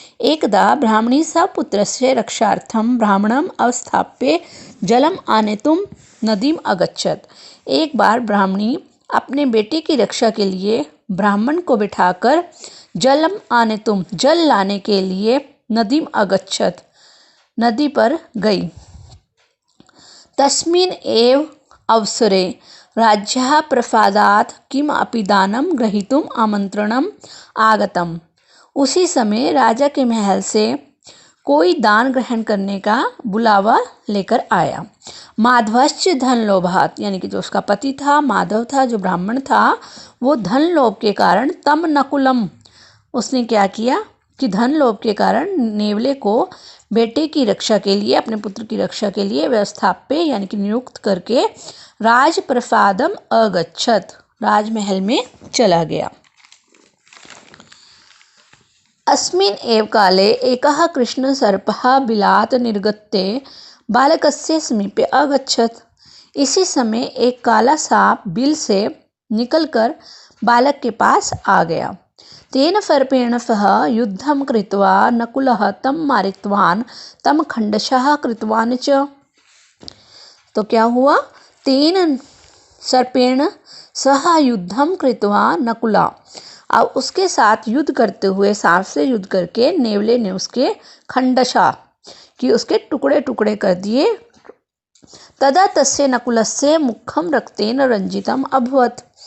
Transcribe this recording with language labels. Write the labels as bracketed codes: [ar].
[sa] एकदा ब्राह्मणी सपुत्रस्य रक्षार्थं ब्राह्मणम् अवस्थाप्य जलम आनेतुं नदीम अगच्छत। [hi] एक बार ब्राह्मणी अपने बेटे की रक्षा के लिए ब्राह्मण को बिठाकर [sa] जलम आनेतुम, [hi] जल लाने के लिए, [sa] नदीम अगच्छत, [hi] नदी पर गई। [sa] तस्मिन् एव अवसरे राज्यः प्रसादात् किम अपि दानं ग्रहीतुम् आमंत्रणम आगतम। [hi] उसी समय राजा के महल से कोई दान ग्रहण करने का बुलावा लेकर आया। [sa] माधवश्च धन लोभात, [hi] यानी कि जो उसका पति था माधव था, जो ब्राह्मण था, वो धन लोभ के कारण [sa] तम नकुलम, [hi] उसने क्या किया कि धन लोभ के कारण नेवले को बेटे की रक्षा के लिए, अपने पुत्र की रक्षा के लिए व्यवस्थाप्य यानी कि नियुक्त करके [sa] राजप्रसादम अगच्छत, [hi] राजमहल में चला गया। [sa] अस्मिन् एव काले एकः कृष्णसर्पः बिलात् निर्गत्य बालकस्य समीपे अगच्छत्। [hi] इसी समय एक काला सांप बिल से निकलकर बालक के पास आ गया। [sa] तेन सर्पेण सह युद्धं कृत्वा नकुलः तं मारितवान् तं खण्डशः कृतवान् च। [hi] तो क्या हुआ? [sa] तेन सर्पेण सह युद्धं कृत्वा नकुला, [hi] अब उसके साथ युद्ध करते हुए, सांप से युद्ध करके नेवले ने उसके खंडशा, कि उसके टुकड़े टुकड़े कर दिए। [sa] तदा तस्य नकुलस्य मुखम रक्तेन रंजितम अभवत।